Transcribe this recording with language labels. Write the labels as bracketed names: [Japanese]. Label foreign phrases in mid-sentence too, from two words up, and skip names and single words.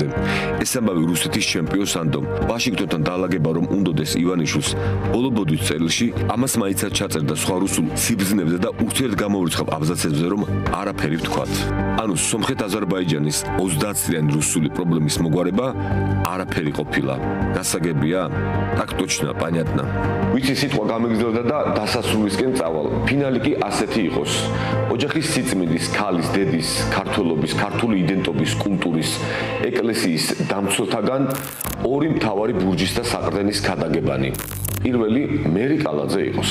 [Georgian] ეს ამბავი რუსეთის ჩემპიონს ანდომ. ვაშინგტონთან დაალაგება რომ უნდოდეს ივანიშვილს ბოლო ბოდვის წელში, ამას მაიცად ჩაწერდა სხვა რუსულ ციბზნებზე და ურთიერთგამორიცხავ აბზაცებზე, რომ არაფერი ვთქვათ. ანუ სომხეთ-აზერბაიჯანის 30 წლიანი რუსული პრობლემის მოგვარება არაფერი ყოფილა. გასაგებია? [Russian] так точно, понятно. [Georgian] ვიცი სიტყვა გამიგზავნა და დასასრულისკენ წავალ. ფინალი კი ასეთი იყოს. ოჯახის სიწმინდის, ქალის, დედის, ქართველობის, ქართული იდენტობის, კულტურის, ეკლესიის დამცველთაგან ორი მთავარი ბურჯის და საყრდენის ქადაგებანი. პირველი მერი კალაძე იყოს.